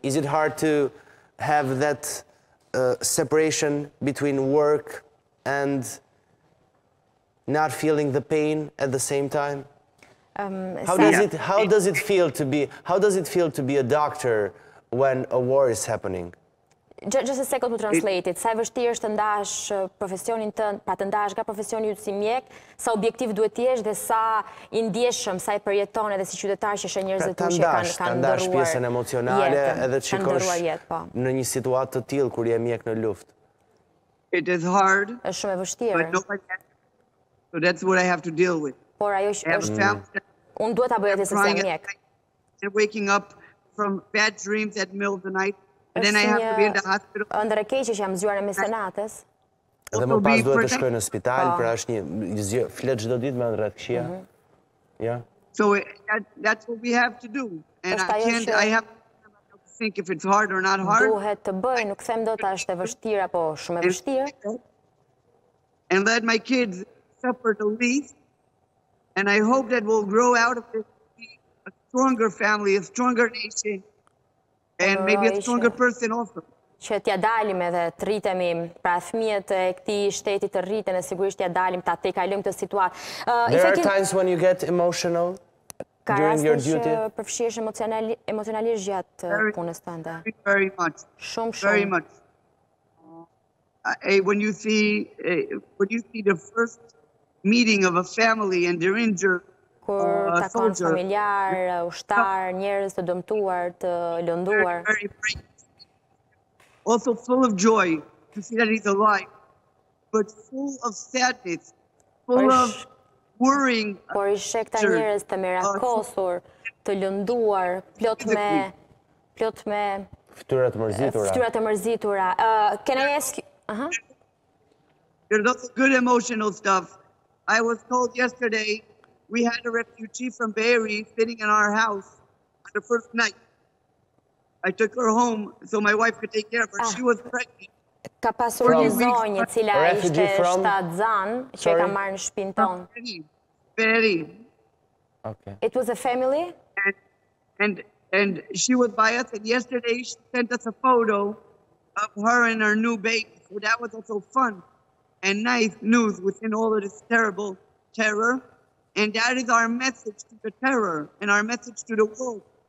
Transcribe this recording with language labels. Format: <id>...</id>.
<en>Is it hard to have that separation between work and not feeling the pain at the same time? How does it feel to be a doctor when a war is happening? Just a second to translate it.</en> <sq>Sa e vështirë është të ndash profesionin tënd, pra të ndash nga profesioni yt si mjek, sa objektiv duhet të jesh dhe sa i ndjeshëm, sa e përjeton edhe si qytetar që sheh njerëzit që kanë ndash pjesën emocionale edhe të shikosh në një situatë të tillë kur je mjek në luftë.</sq> <en>It is hard.</en> <sq>Është shumë e vështirë.</sq> <en>So that's what I have to deal with.</en> <sq>Por ajo është unë duhet ta bëj atë se jam mjek.</sq> <en>And waking up from bad dreams at the middle of the night. And then I have to be in the hospital.</en> <sq>Ëndër e keqe që jam zgjuar në mes të natës. Dhe më pas duhet të shkoj në spital, pra është një flet çdo ditë me rreth këshia.</sq> <en>Yeah. So that's what we have to do. And I have to think if it's hard or not hard.</en> <sq>Duhet të bëj, nuk them dot a është e vështirë apo shumë e vështirë.</sq> <en>And let my kids suffer the least. And I hope that we'll grow out of this a stronger family, a stronger nation. And maybe a stronger person also.</en> <sq>Që t'ja dalim edhe të rritemi, pra fëmijët e këtij shteti të rriten e sigurisht t'ja dalim, ta kalojmë këtë situatë.</sq> <en>There are times when you get emotional during your duty.</en> <sq>Ka raste që përfshihesh emocionalisht gjatë punës tënde.</sq> <en>Very much.</en> <sq>Shumë.</sq> <en>Very much. When you see the first meeting of a family and they're injured,</en> <sq>kur takon familjar, ushtar, njerëz të dëmtuar, të lënduar.</sq> <en>Also full of joy to see that he's alive, but full of sadness, full of worrying.</en> <sq>Por i sheh këta njerëz të merakosur, të lënduar, plot me fytyra të mërzitura.</sq> <en>Can I ask you? There's also good emotional stuff. I was told yesterday we had a refugee from Beirut sitting in our house on the first night. I took her home so my wife could take care of her. She was pregnant.</en> <sq>Ka pasur një zonjë cila ishte shtatzan që ka marrë në shtëpinë tonë.</sq> <en>Beirut. Okay. It was a family? And she was by us, and yesterday she sent us a photo of her and her new baby. So that was also fun and nice news within all of this terrible terror. And that is our message to the terror and our message to the world.</en>